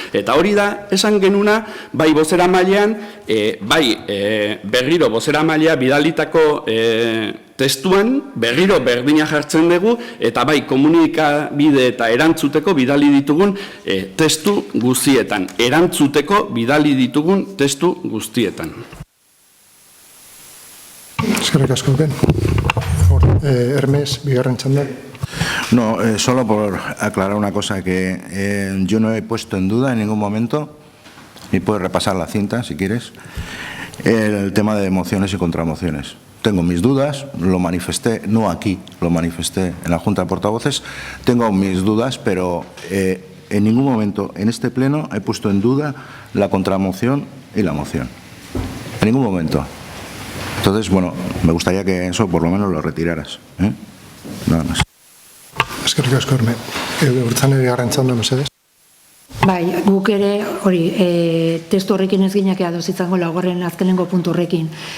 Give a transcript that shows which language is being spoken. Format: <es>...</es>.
<eu>Eta hori da, esan genuna, bai bozeramailean, bai berriro bozeramailea bidalitako testuan berriro berdina jartzen dugu, eta bai komunikabide eta erantzuteko bidali ditugun testu guztietan. Erantzuteko bidali ditugun testu guztietan. Eskerrik asko, Ben. Hermes, bigarren txanda.</eu> <es>No, solo por aclarar una cosa, que yo no he puesto en duda en ningún momento, y puedes repasar la cinta si quieres, el tema de mociones y contramociones. Tengo mis dudas, lo manifesté, no aquí, lo manifesté en la Junta de Portavoces, tengo mis dudas, pero en ningún momento en este pleno he puesto en duda la contramoción y la moción. En ningún momento. Entonces, bueno, me gustaría que eso por lo menos lo retiraras. Nada más.</es> <eu>Eskerrik asko, Herme. Urtzane bigarren txanda, mesedez. Bai, guk ere hori testu horrekin ez ginak ados izango laugarren azkenengo puntu horrekin.</eu>